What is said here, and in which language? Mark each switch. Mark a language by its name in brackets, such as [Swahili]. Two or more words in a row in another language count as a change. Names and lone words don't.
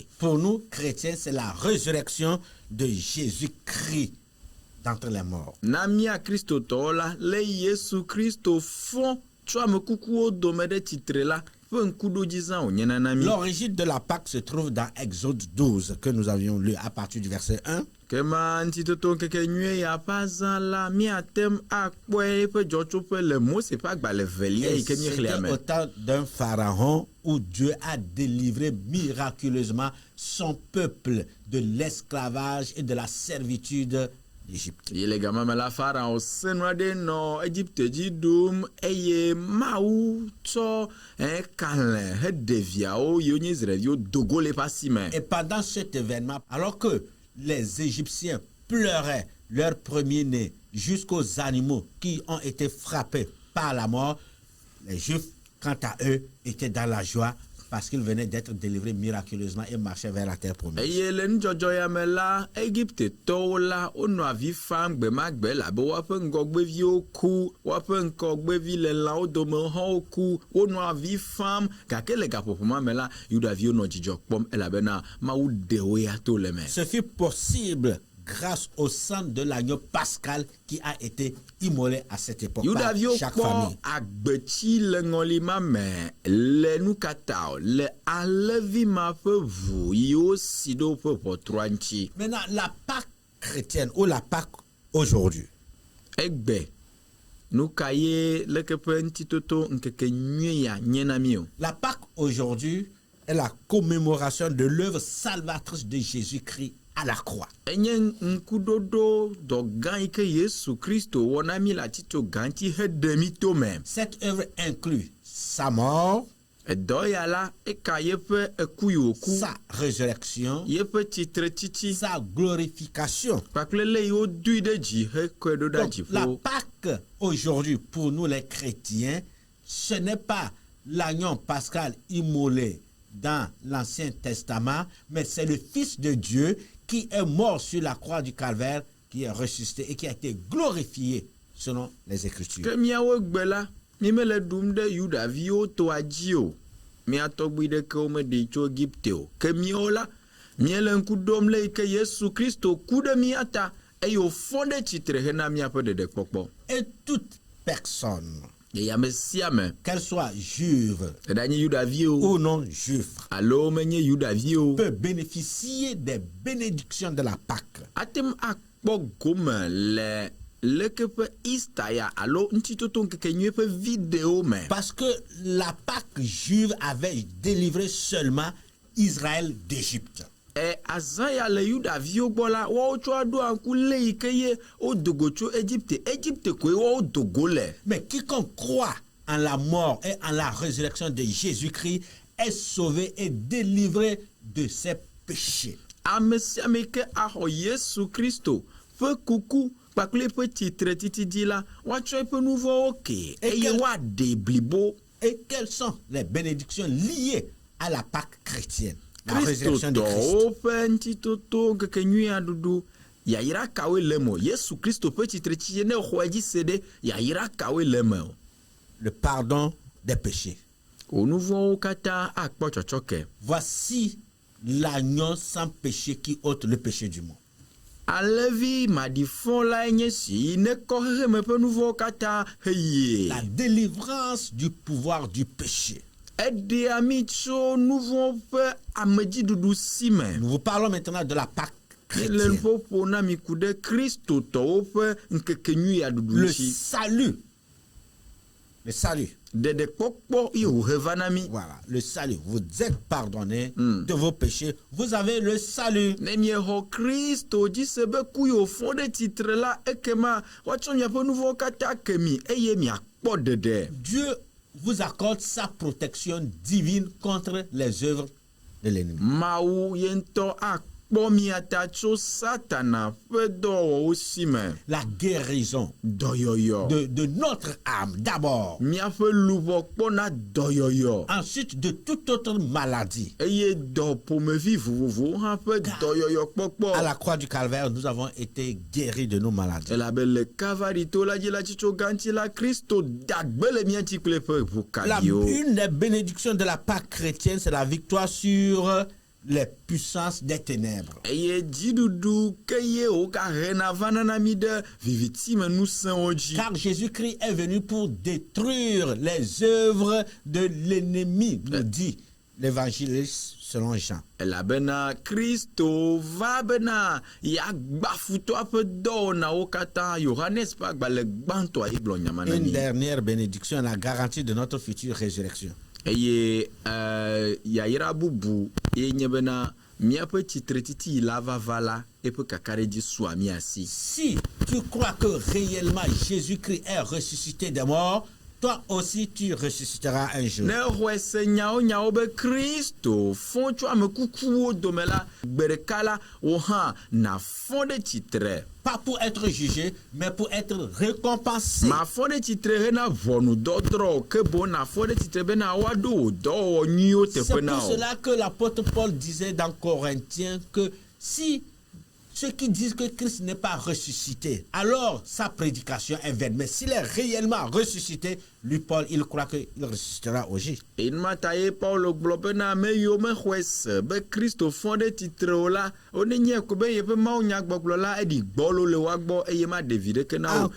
[French] Pour nous, chrétiens, c'est la résurrection de Jésus-Christ d'entre les morts. [Ewe] Na mia kristotɔwo la le Yesu Kristo fɔ tso ame kukuwo dome ɖe tsitre la ƒe ŋkuɖodzi zã wònyena na mi. [French] L'origine de la Pâque se trouve dans Exode 12 que nous avions lu à partir du verset 1. [Ewe] Kema ŋutitoto ŋkekenyui ya ƒe azã la míatem akpɔe ƒe dzɔtsoƒe le Mose ƒe agbalẽ velia yi ke míexlẽa [French] C'était [Ewe] me. [French] au temps d'un pharaon où Dieu a délivré miraculeusement son peuple de l'esclavage et de la servitude d'Égypte. [Ewe] Yi le gama me la Farao senu aɖe nɔ Egypte dzi ɖum eye Mawu tsɔ kalẽ heɖe viawo yiwo nye Israelviwo dogo le eƒe asi me. [French] Et pendant cet événement, alors que les Égyptiens pleuraient leur premier-né jusqu'aux animaux qui ont été frappés par la mort, les Juifs, quant à eux, étaient dans la joie parce qu'ils venaient d'être délivrés miraculeusement et marchaient vers la terre promise. [Ewe] Eye le nudzɔdzɔ ya me la, Egiptetɔwo la wonɔ avi fam gbe ma gbe labe woaƒe ŋgɔgbeviwo ku, woaƒe ŋgɔgbevi le lãwo dome hã ku, wonɔ avi fam gake le gaƒoƒo ma me la, Yudaviwo nɔ dzidzɔ kpɔm elabena Mawu ɖe wo ya to le me. [French] Ce fut possible grâce au sang de l'agneau pascal qui a été immolé à cette époque par [Ewe] Yudaviwo [French] chaque [Ewe] kpɔ [French] famille. [Ewe] agbetsi le ŋɔli ma me le nu katã le alẽvi ma ƒe ʋu yiwo si ɖe woƒe ʋɔtrua ŋuti. [French] Maintenant, la Pâque chrétienne ou la Pâque aujourd'hui, [Ewe] Egbe nu ka ye leke ƒe ŋutitoto ŋkeke nyui ya nye na mi o. [French] la Pâque aujourd'hui est la commémoration de l'œuvre salvatrice de Jésus-Christ à la croix. [Ewe] Enye ŋkuɖoɖo dɔ gã yi ke Yesu Kristo wɔ na mi le atitso gã ŋuti heɖe mi to me. [French] Cette œuvre inclut sa mort, [Ewe] Edɔ ya la eka yeƒe eku yi wòku, [French] sa résurrection, [Ewe] yeƒe tsitretsitsi [French] sa glorification. [Ewe] kpakple le yi wodoe ɖe dzi hekɔe ɖo ɖa [French] Donc, la [Ewe] dziƒo. [French] Pâque aujourd'hui pour nous les chrétiens, ce n'est pas l'agneau pascal immolé dans l'Ancien Testament, mais c'est le Fils de Dieu qui est mort sur la croix du Calvaire, qui est ressuscité et qui a été glorifié selon les Écritures. [Ewe] Ke míawo gbe la, mi mele ɖum ɖe Yudaviwo toa dzi o. Mía tɔgbui ɖekewo meɖi tso Egipte o. Ke míawo la, míele ŋku ɖom le yi ke Yesu Kristo ku ɖe mía ta eye wòfɔ ɖe tsitre hena míaƒe ɖeɖekpɔkpɔ. [French] Et toute personne, [Ewe] Ye ame sia ame, [French] qu'elle soit juive [Ewe] eɖa nye Yudavi o [French] ou non juif, [Ewe] alo menye Yudavi o, [French] peut bénéficier des bénédictions de la Pâque. [Ewe] atem akpɔ gome le leke ƒe Easter ya alo ŋutitoto ŋkeke nyui ƒe video me. [French] Parce que la Pâque juive avait délivré seulement Israël d'Égypte. [Ewe] Azã ya le Yudaviwo gbɔ la, woawo tsɔ aɖo anku le yi ke ye wodogo tso Egypte. Egypte koe woawo dogo le. [French] Mais quiconque croit en la mort et en la résurrection de Jésus-Christ est sauvé et délivré de ses péchés. [Ewe] Ame sia ame ke axɔ Yesu Kristo ƒe kuku kpakple eƒe tsitretiti la, woatsɔ eƒe nu vɔ̃wo ke eye woaɖe blibo. [French] Et quelles sont les bénédictions liées à la Pâque chrétienne? La [Ewe] Kristo [French] résurrection de Christ. [Ewe] tɔwo ƒe ŋutitoto ŋkeke nyuia ɖuɖu yayra kawoe le me o. Yesu Kristo ƒe tsitretiti ne xɔ edzi se ɖe yayra kawoe le me o. [French] Le pardon des péchés. [Ewe] Wo nu vɔ̃wo katã akpɔ tsɔtsɔke. [French] Voici l'agneau sans péché qui ôte le péché du monde. [Ewe] Alẽvi maɖifɔ lae nye si ne kɔ xexeme ƒe nu vɔ̃wo katã heyie. [French] La délivrance du pouvoir du péché. [Ewe] Eɖea mi tso nu vɔ̃ ƒe amedziɖuɖu si me. [French] Nous vous parlons maintenant de la Pâque [Ewe] Le [French] chrétienne. [Ewe] nuƒoƒo na mi ku ɖe kristotɔwo ƒe ŋkekenyui ya ɖuɖu [French] Le [Ewe] ŋuti. [French] salut. Le salut. [Ewe] Ɖeɖekpɔkpɔ ye wòhe va na mi. [French] Voilà, le salut. Vous êtes pardonné de vos péchés. Vous avez le salut. [Ewe] Ne miexɔ Kristo dzi se be ku yi wòfɔ ɖe tsitre la, ekema woatsɔ miaƒe nu vɔ̃wo katã ke mi eye miakpɔ ɖeɖe. [French] Dieu vous accorde sa protection divine contre les œuvres de l'ennemi. [Ewe] Mawu ye ŋutɔ akpɔ mia ta tso Satana ƒe dɔwɔwɔwo si me. [French] La guérison [Ewe] Dɔyɔyɔ. [French] de notre âme d'abord. [Ewe] Miaƒe luʋɔ kpɔna dɔyɔyɔ. [French] Ensuite, de toute autre maladie. [Ewe] Eye dɔ ƒomevi vovovowo hã ƒe dɔyɔyɔ kpɔkpɔ. [French] À la croix du Calvaire, nous avons été guéris de nos maladies. [Ewe] Elabe le Kalvari to la dzi la tsitso gãŋuti la, Kristo dagbe le mía ŋuti kple eƒe ʋukaɖiwo. [French] Une des bénédictions de la Pâque chrétienne, c'est la victoire sur les puissances des ténèbres. [Ewe] eye dziɖuɖu ke ye wogahena vana mi ɖe vivitime ŋusẽwo dzi. [French] Car Jésus-Christ est venu pour détruire les œuvres de l'ennemi, nous dit l'évangéliste selon Jean. [Ewe] Elabena Kristo va bena yeagba futɔa ƒe dɔwɔnawo katã. Yohanes ƒe agbalẽ gbãtɔa ye gblɔ nyama na [French] Une [Ewe] mi. [French] dernière bénédiction, la garantie de notre future résurrection. [Ewe] Eye yayra bubu ye nye bena míaƒe tsitretiti la vava la eƒe kakaɖedzi sua mía si. [French] Si tu crois que réellement Jésus-Christ est ressuscité des morts, toi aussi tu ressusciteras un jour. [Ewe] Ne xɔe se nyawo be Kristo fɔ tso ame kukuwo dome la, gbe ɖeka la wo hã nafɔ ɖe tsitre. [French] Pas pour être jugé, mais pour être récompensé. [Ewe] Mafɔ ɖe tsitre hena ʋɔnudɔdrɔ̃, ke boŋ nafɔ ɖe tsitre bena woaɖo wò dɔwɔwɔ nyuiwo [French] C'est [Ewe] teƒe na [French] pour [Ewe] wo. [French] cela que l'apôtre Paul disait dans Corinthiens que si ceux qui disent que Christ n'est pas ressuscité, alors sa prédication est vaine. Mais s'il est réellement ressuscité, lui Paul, il croit qu'il ressuscitera aussi. [Ewe] Enumata ye Paulo gblɔ bena ame yiwo mexɔe se be Kristo fɔ ɖe tsitre o la, wonenye ko be yeƒe mawunyagbɔgblɔ la eɖi gbɔlo le woa gbɔ eye maɖe vi ɖeke na wo.